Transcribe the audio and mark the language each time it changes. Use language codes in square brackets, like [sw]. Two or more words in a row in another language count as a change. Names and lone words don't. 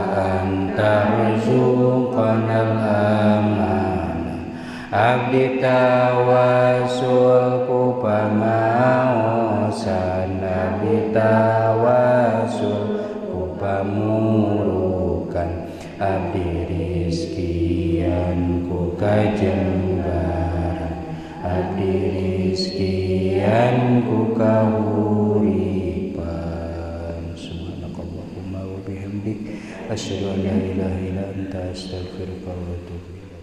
[ar] أن ترزقنا الأمانة [su] abdi tawasul ku pamaosan abdi tawasul ku pamurukan abdi rizkian ku kajembaran abdi rizkian ku kahuripan. [ar] سبحانك اللهم وبحمدك أشهد أن لا إله إلا أنت أستغفرك وأتوب